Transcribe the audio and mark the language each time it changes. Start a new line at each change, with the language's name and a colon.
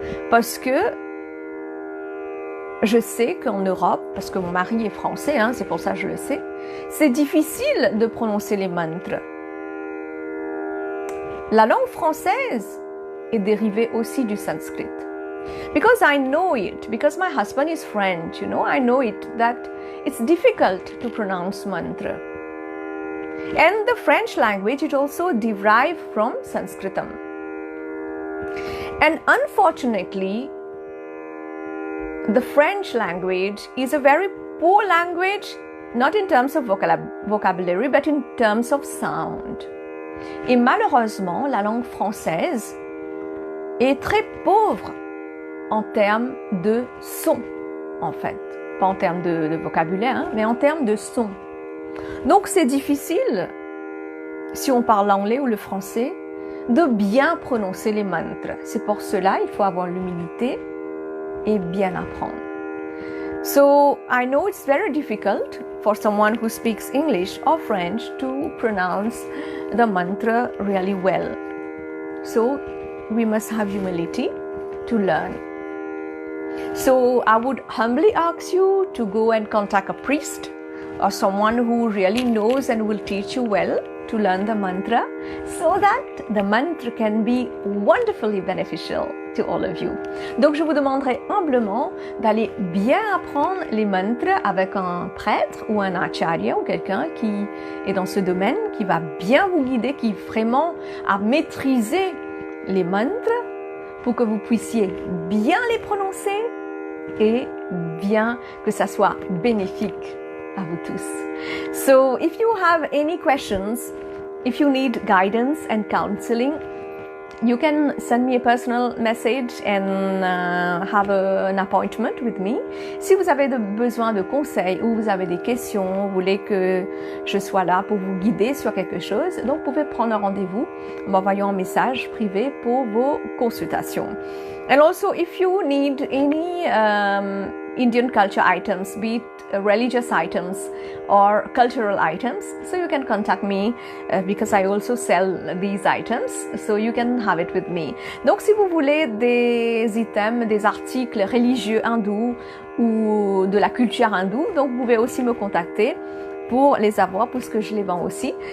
French: Parce que je sais qu'en Europe, parce que mon mari est français, hein, c'est pour ça que je le sais, c'est difficile de prononcer les mantras. La langue française est dérivée aussi du sanskrit.
English: Because I know it, because my husband is French, I know it, that it's difficult to pronounce mantra. And the French language is also derived from Sanskritam. And unfortunately, the French language is a very poor language, not in terms of vocabulary, but in terms of sound.
French: Et malheureusement, la langue française est très pauvre en termes de son, en fait. Pas en termes de vocabulaire, hein, mais en termes de son. Donc c'est difficile, si on parle l'anglais ou le français, de bien prononcer les mantras. C'est pour cela il faut avoir l'humilité et bien apprendre.
English: So I know it's very difficult for someone who speaks English or French to pronounce the mantra really well. So we must have humility to learn. So I would humbly ask you to go and contact a priest or someone who really knows and will teach you well to learn the mantra so that the mantra can be wonderfully beneficial to all of you.
French: Donc je vous demanderai humblement d'aller bien apprendre les mantras avec un prêtre ou un acharya ou quelqu'un qui est dans ce domaine, qui va bien vous guider, qui vraiment a maîtrisé les mantras pour que vous puissiez bien les prononcer et bien que ça soit bénéfique à vous tous.
English: So if you have any questions, if you need guidance and counseling, you can send me a personal message and have an appointment with me.
French: Si vous avez besoin de conseils ou vous avez des questions, vous voulez que je sois là pour vous guider sur quelque chose, donc vous pouvez prendre un rendez-vous en m'envoyant un message privé pour vos consultations.
English: And also if you need any Indian culture items, be it religious items or cultural items. So you can contact me because I also sell these items. So you can have it with me.
French: Donc si vous voulez des items, des articles religieux hindous ou de la culture hindoue, donc vous pouvez aussi me contacter pour les avoir, puisque je les vends aussi.